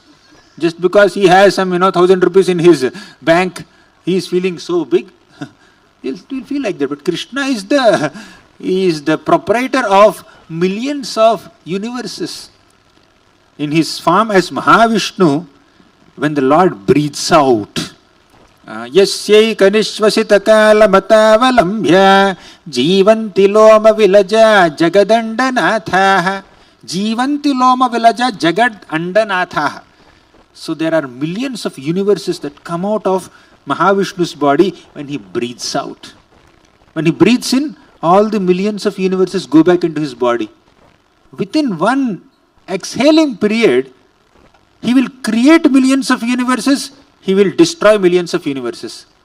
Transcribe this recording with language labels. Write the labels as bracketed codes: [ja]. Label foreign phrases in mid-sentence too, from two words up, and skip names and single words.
[en] Just because he has some 1,000 rupees in his bank, he is feeling so big. He'll feel like that. But Krishna is the proprietor of millions of universes. In his form as Mahavishnu, when the Lord breathes out, [sa] Yasyai kanishvasita kala matavalambhya jivanti loma vilaja jagadandanathah jivanti loma vilaja jagadandanathah. [en] So there are millions of universes that come out of Mahavishnu's body when he breathes out. When he breathes in, all the millions of universes go back into his body. Within one exhaling period, he will create millions of universes, he will destroy millions of universes.